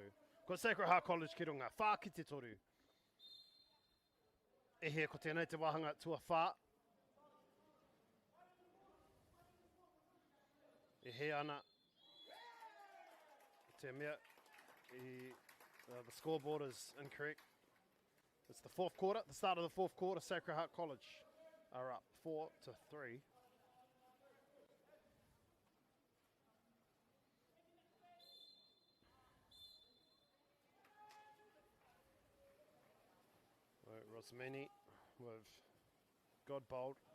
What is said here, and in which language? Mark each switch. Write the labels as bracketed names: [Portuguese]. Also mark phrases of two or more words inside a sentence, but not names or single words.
[Māori] Ko Sacred Heart College ki runga, whā ki te toru. E he ko tēnei te wahanga tua whā. E he ana. Te mea, [English] the scoreboard is incorrect. It's the fourth quarter, the start of the fourth quarter. Sacred Heart College are up 4-3. Rosmini with Godbold.